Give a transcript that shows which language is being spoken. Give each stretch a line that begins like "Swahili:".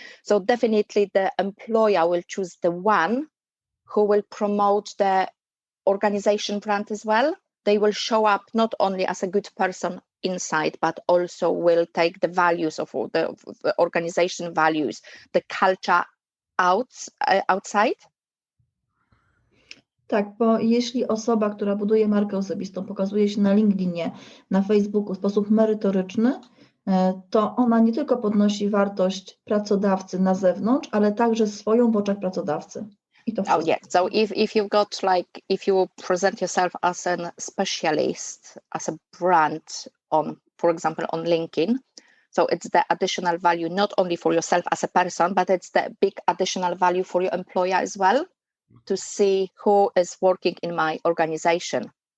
English: So definitely the employer will choose the one who will promote the organization brand as well. They will show up not only as a good person inside, but also will take the values of the organization values, the culture outside.
Polish: Tak, bo jeśli osoba, która buduje markę osobistą, pokazuje się na LinkedInie, na Facebooku w sposób merytoryczny, to ona nie tylko podnosi wartość pracodawcy na zewnątrz, ale także swoją w oczach pracodawcy. I to
English: Oh yeah. So if you've got if you present yourself as a specialist, as a brand for example, on LinkedIn, so it's the additional value not only for yourself as a person, but it's the big additional value for your employer as well, to see who is working in my organization.